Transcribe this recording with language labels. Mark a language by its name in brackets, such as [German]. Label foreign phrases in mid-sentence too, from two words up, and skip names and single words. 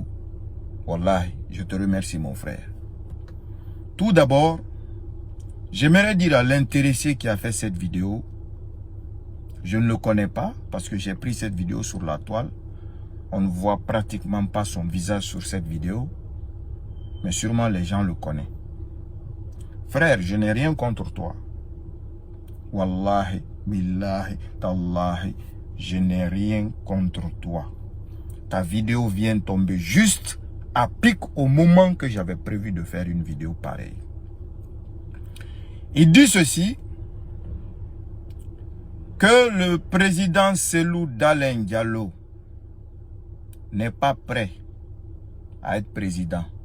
[French] Wallahi, je te remercie mon frère. Tout d'abord, j'aimerais dire à l'intéressé qui a fait cette vidéo, je ne le connais pas parce que j'ai pris cette vidéo sur la toile. On ne voit pratiquement pas son visage sur cette vidéo. Mais sûrement les gens le connaissent. Frère, je n'ai rien contre toi. [Arabic] Wallahi, billahi, tallahi, [French] je n'ai rien contre toi. Ta vidéo vient tomber juste à pic au moment que j'avais prévu de faire une vidéo pareille. Il dit ceci, que le président Cellou Dalein Diallo n'est pas prêt à être président.